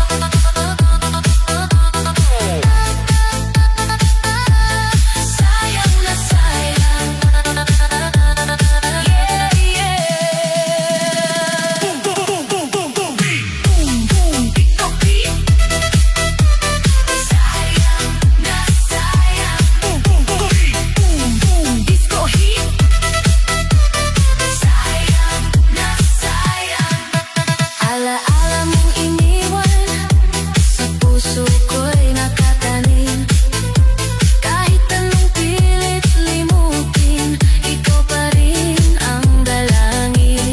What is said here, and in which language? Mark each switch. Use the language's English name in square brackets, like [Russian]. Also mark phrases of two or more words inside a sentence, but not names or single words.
[Filipino] Sayang na sayang. [English] Yeah, yeah. Boom, boom, boom, boom, boom, boom. Boom, boom, disco beat. [Filipino] Sayang na sayang. [English] Boom, boom, boom, boom, boom, disco hit. [Filipino] Sayang na sayang. Alaala mong iniwan, sa puso ko'y nakatanim. Kahit anong pilit limutin, ikaw pa rin ang dalangin.